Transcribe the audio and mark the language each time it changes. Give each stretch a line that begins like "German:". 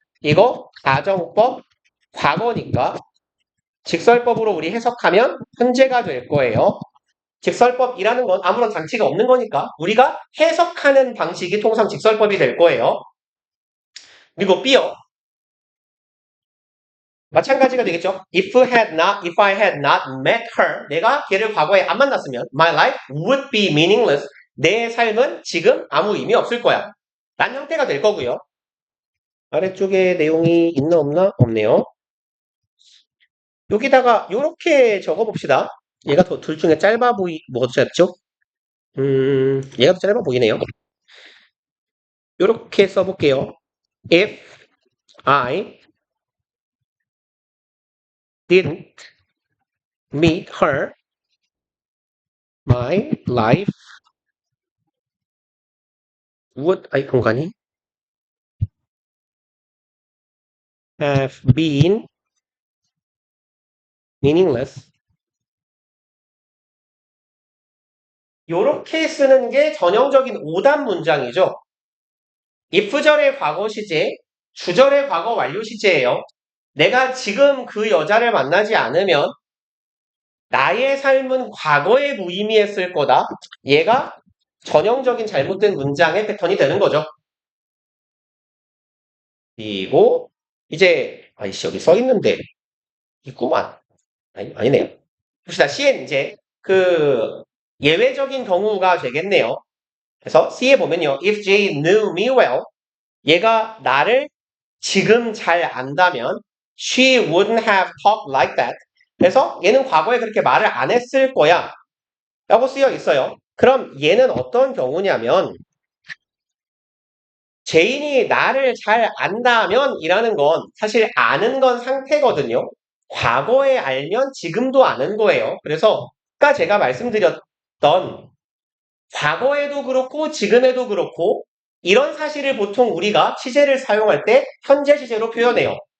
Korean: 이거 가정법 과거니까 직설법으로 우리 해석하면 현재가 될 거예요. 직설법이라는 건 아무런 장치가 없는 거니까 우리가 해석하는 방식이 통상 직설법이 될 거예요. 그리고 B요. 마찬가지가 되겠죠.
English: If I had not met her,
Korean: 내가 걔를 과거에 안 만났으면
English: my life would be meaningless.
Korean: 내 삶은 지금 아무 의미 없을 거야. 란 형태가 될 거고요. 아래쪽에 내용이 있나 없나? 없네요. 여기다가 이렇게 적어봅시다. 얘가 더 둘 중에 뭐가 더 짧죠? 얘가 더 짧아 보이네요. 이렇게 써볼게요.
English: If I didn't meet her, my life would,
Korean: 공간이
English: have been meaningless.
Korean: 이렇게 쓰는 게 전형적인 오답 문장이죠. if절의 과거 시제, 주절의 과거 완료 시제예요. 내가 지금 그 여자를 만나지 않으면 나의 삶은 과거에 무의미했을 거다. 얘가 전형적인 잘못된 문장의 패턴이 되는 거죠. 그리고 이제 여기 써 있는데 있구만. 아니네요. 봅시다. C엔 이제 그 예외적인 경우가 되겠네요. 그래서 C에 보면요.
English: If Jay knew me well,
Korean: 얘가 나를 지금 잘 안다면
English: she wouldn't have talked like that.
Korean: 그래서 얘는 과거에 그렇게 말을 안 했을 거야 라고 쓰여 있어요. 그럼 얘는 어떤 경우냐면 제인이 나를 잘 안다면 이라는 건 사실 아는 건 상태거든요. 과거에 알면 지금도 아는 거예요. 그래서 아까 제가 말씀드렸던 과거에도 그렇고 지금에도 그렇고 이런 사실을 보통 우리가 시제를 사용할 때 현재 시제로 표현해요.